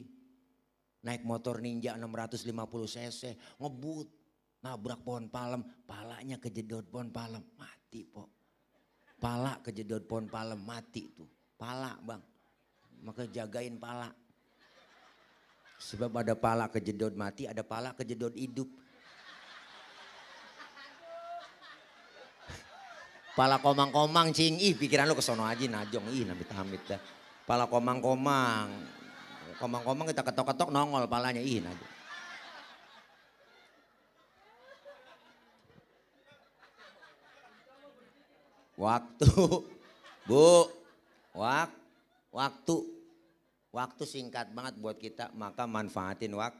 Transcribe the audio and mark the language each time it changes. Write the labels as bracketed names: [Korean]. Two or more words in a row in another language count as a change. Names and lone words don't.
[Indonesian] Naik motor Ninja 650 cc, ngebut, nabrak pohon palem, palanya kejedot pohon palem, mati po. Pala kejedot pohon palem, mati tuh, pala bang, maka jagain pala. Sebab ada pala kejedot mati, ada pala kejedot hidup. Pala komang-komang cing, pikiran lu kesono aja najong, namit-namit dah. Pala komang-komang, komang-komang kita ketok-ketok nongol palanya, najong. Waktu, bu, waktu singkat banget buat kita, maka manfaatin waktu.